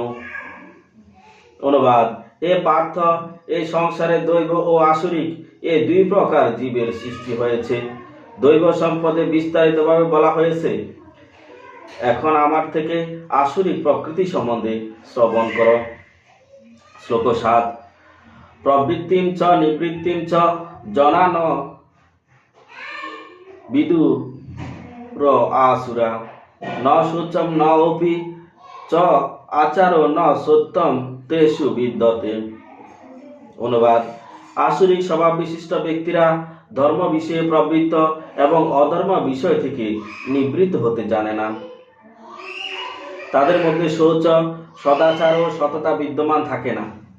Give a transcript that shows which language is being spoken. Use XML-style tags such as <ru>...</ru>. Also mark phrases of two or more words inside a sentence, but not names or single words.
<bn>অনুবাদ: হে পার্থ, এই সংসারে দৈব ও আসুরিক এই দুই প্রকার জীবের সৃষ্টি হয়েছে। দৈব সম্পদে বিস্তারিতভাবে বলা হয়েছে। এখন আমার থেকে আসুরিক প্রকৃতি সম্বন্ধে শ্রবণ করো। শ্লোক 7।</bn> <sa>प्रवृत्तिम् च निवृत्तिम् च जना न विदुर् आसुरा न शौचम् न अपि च आचारो न सत्यम् तेषु विद्यते।</sa> <bn>অনুবাদ: আসুরিক স্বভাব বিশিষ্ট ব্যক্তিরা ধর্ম বিষয়ে প্রবৃত্ত এবং অধর্ম বিষয় থেকে নিবৃত্ত হতে জানে না। তাদের মধ্যে শৌচ, সদাচার ও সততা বিদ্যমান থাকে না।</bn>